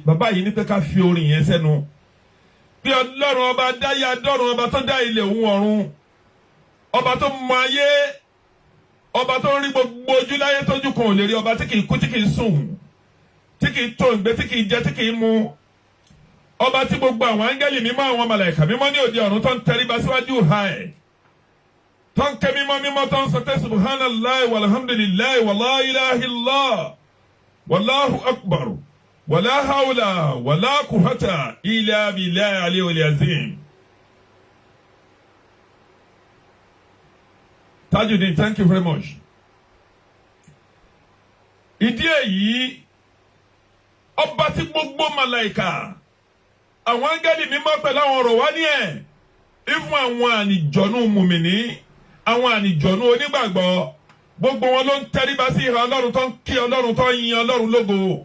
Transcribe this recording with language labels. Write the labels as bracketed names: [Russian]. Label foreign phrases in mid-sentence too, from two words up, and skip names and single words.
[Yoruba] Bàbá yìí ní pé ká fi orin yẹn sẹ́nu. Bí Ọlọ́run ọba dáyé adọ́run, ọba tó dá ilẹ̀ òun ọ̀run, ọba tó mọ ayé, ọba tó rí gbogbo ojú láyé tójú kan ò lè rí, ọba tí kìí kú, tí kìí sùn, tí kìí tó ìgbé, tí kìí jẹ, tí kìí mu, ọba tí gbogbo àwọn áńgẹ́lì mímọ́, àwọn màláíkà mímọ́ ní òde ọ̀run tó ń tẹríba síwájú ha ẹ̀, tó ń ké mímọ́ mímọ́, tó ń sọ pé [Arabic] سبحان الله والحمد لله ولا إله إلا الله والله أكبر ولا حول ولا قوة إلا بالله العلي العظيم. [Yoruba] Tajudeen, [English] thank you very much. [Yoruba] Ìdí èyí, ọba tí gbogbo màláíkà, àwọn áńgẹ́lì mímọ́ pẹ̀lú àwọn ọ̀rọ̀ wá ní ẹ̀, ìfún àwọn ànìjọ̀nú mùmìnì, àwọn ànìjọ̀nú onígbàgbọ́, gbogbo wọn ló ń tẹríba sí ìhà Ọlọ́run, tó ń kí Ọlọ́run, tó ń yin Ọlọ́run lógo.